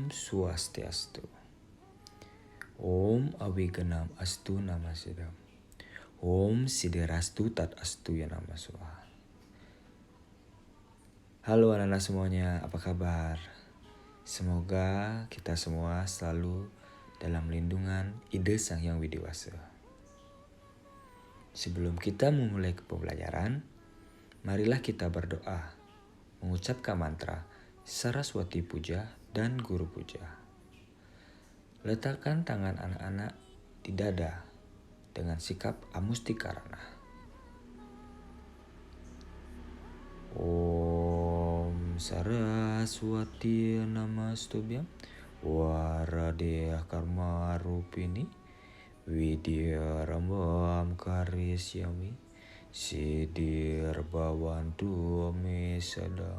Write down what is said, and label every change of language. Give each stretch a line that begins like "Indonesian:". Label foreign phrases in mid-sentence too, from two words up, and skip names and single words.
Sanskrit: Swastiastu. Om Awigenam Astu Nama Sidam. Om Siderastu Tat Astu Ya Nama Swaha.
Indonesian: Halo anak-anak semuanya, apa kabar? Semoga kita semua selalu dalam lindungan Ide Sang Hyang Widiwasa. Sebelum kita memulai pembelajaran, marilah kita berdoa, mengucapkan mantra Saraswati Puja dan Guru Puja. Letakkan tangan anak-anak di dada dengan sikap amustikarana.
Sanskrit: Om Saraswati Namastubhyam Waradeh Karma Rupini Widya Rambam Karisyami Siddhir Bhavantu Me Sadam.